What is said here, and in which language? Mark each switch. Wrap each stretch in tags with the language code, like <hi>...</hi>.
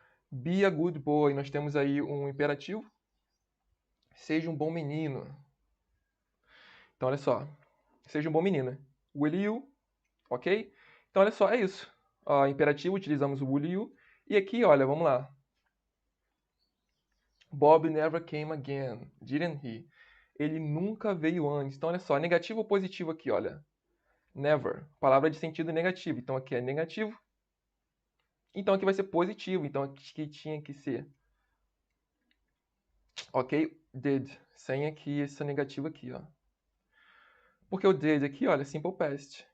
<en>Be a good boy,</en> <pt>nós temos aí um imperativo. Seja um bom menino. Então, olha só. Seja um bom menino.</pt> <en>Will you?</en> <pt>Ok? Então, olha só, é isso. Imperativo, utilizamos o will you. E aqui, olha, vamos lá.</pt> <en>Bob never came again, didn't he?</en> <pt>Ele nunca veio antes. Então, olha só, negativo ou positivo aqui, olha. Never. Palavra de sentido negativo. Então, aqui é negativo. Então, aqui vai ser positivo. Então, aqui tinha que ser. Ok? Did. Sem aqui esse negativo aqui, ó. Porque o did aqui, olha, simple past.</pt>